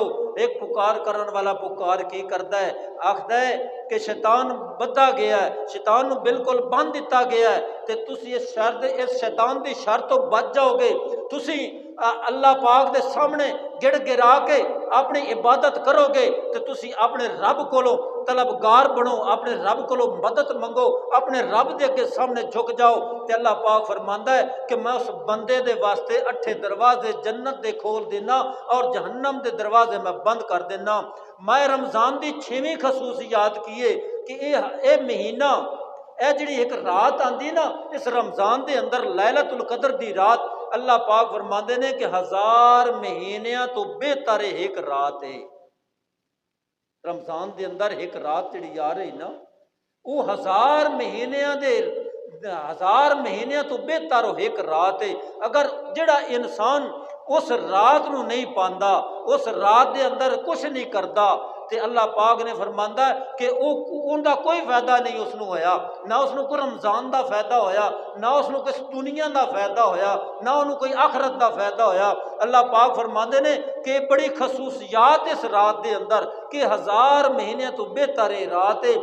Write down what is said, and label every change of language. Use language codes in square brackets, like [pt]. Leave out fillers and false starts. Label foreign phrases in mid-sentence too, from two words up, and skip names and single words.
[pa] ایک پکار کرن والا پکار کی کردا ہے، آکھدا ہے کہ شیطان بدھا گیا ہے، شیطان نو بالکل بند دتا گیا ہے، تے تسی اس شیطان دی شر تو بچ جاؤ گے۔ تسی اللہ پاک دے سامنے گڑ گرا کے اپنی عبادت کرو گے تے تسی اپنے رب کولو طلبگار بنو، اپنے رب کولو مدد منگو، اپنے رب دے اگے سامنے جھک جاؤ۔ تے اللہ پاک فرماندا ہے کہ میں اس بندے دے واسطے 8 دروازے جنت دے کھول دینا اور جہنم دے دروازے میں بند کر دینا۔ میں رمضان دی 6ویں خصوصیات کیے کہ اے مہینہ، اے جڑی ایک رات آندی نا اس رمضان دے اندر لیلۃ القدر دی رات، اللہ پاک فرماندے نے کہ 1000 مہینیاں تو بہتر ایک رات ہے۔ رمضان دے اندر ایک رات جڑی آ رہی نا وہ 1000 مہینیاں دے 1000 مہینیاں تو بہتر ایک رات ہے۔ اگر جڑا انسان اس رات نو نہیں پاندا، اس رات دے اندر کچھ نہیں کردا، تے اللہ پاک نے فرماندا ہے کہ ان دا کوئی فائدہ نہیں اس نو ہویا، نہ اس نو کوئی رمضان دا فائدہ ہویا، نہ اس نو کوئی دنیا دا فائدہ ہویا، نہ انہوں کوئی آخرت دا فائدہ ہویا۔ اللہ پاک فرماندے نے کہ بڑی خصوصیات اس رات دے اندر کہ 1000 مہینے تو بہتر رات ہے۔